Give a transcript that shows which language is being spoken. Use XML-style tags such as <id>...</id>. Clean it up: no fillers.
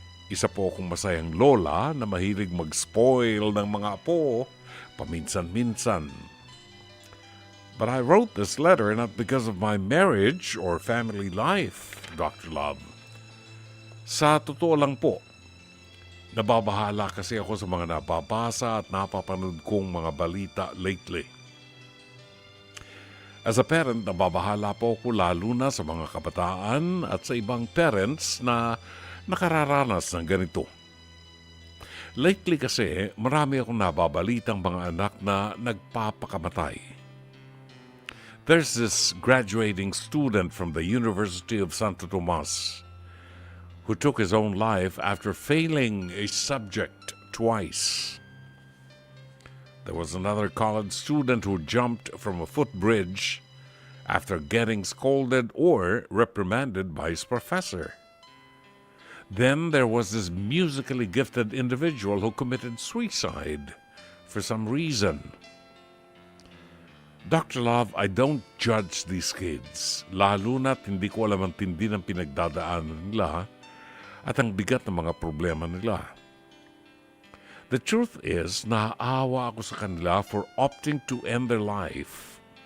<tl>Isa po akong masayang lola na mahilig mag-spoil ng mga apo paminsan-minsan.</tl> <en>But I wrote this letter not because of my marriage or family life, Dr. Love.</en> <tl>Sa totoo lang po, nababahala kasi ako sa mga nababasa at napapanood kong mga balita lately.</tl> <en>As a parent,</en> <tl>nababahala po ako lalo na sa mga kabataan at sa ibang parents na nakararanas ng ganito. Lately kasi, marami akong nababalitang mga anak na nagpapakamatay.</tl> <en>There's this graduating student from the University of Santo Tomas who took his own life after failing a subject twice. There was another college student who jumped from a footbridge after getting scolded or reprimanded by his professor. Then there was this musically gifted individual who committed suicide for some reason. Dr. Love, I don't judge these kids,</en> <tl>lalo na't hindi ko alam ang tindi ng pinagdadaanan nila at ang bigat ng mga problema nila.</tl> <en>The truth is,</en> <tl>naaawa ako sa kanila</tl> <en>for opting to end their life.</en>